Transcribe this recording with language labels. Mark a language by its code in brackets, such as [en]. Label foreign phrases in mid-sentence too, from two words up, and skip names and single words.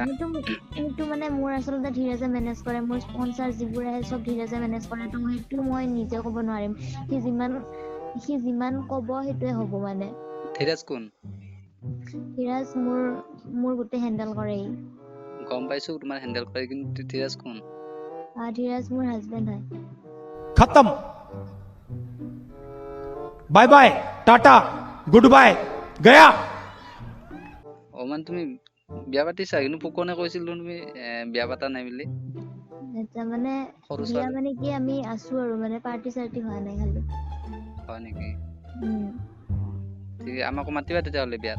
[as] সেইটো মানে মোৰ আচলতে ধীৰাজে মেনেজ কৰে মোৰ স্পন্সৰ যিবোৰ আহে চব ধীৰাজে মেনেজ কৰে তো সেইটো মই নিজে ক'ব নোৱাৰিম সি যিমান ক'ব সেইটোৱে হ'ব মানে ধীৰাজ কোন ধীৰাজ মোৰ গোটেই হেণ্ডেল কৰে গম পাইছো তোমাৰ হেণ্ডেল কৰে কিন্তু ধীৰাজ কোন ধীৰাজ মোৰ হাজবেণ্ড হয় [hi] खत्म [en] bye bye [hi] टाटा [en] good bye [hi] गया [as] মানে তুমি বিয়া পাতিছা কিন্তু পোকনে কৈছিল তুমি বিয়া পাতা নাই বুলি আচ্ছা মানে বিয়া মানে কি আমি আছো আৰু মানে পাৰ্টি চাৰ্টি হোৱা নাই খালি হয় নেকি ঠিক আমাকো মাতিবা তেতিয়াহ'লে বিয়াত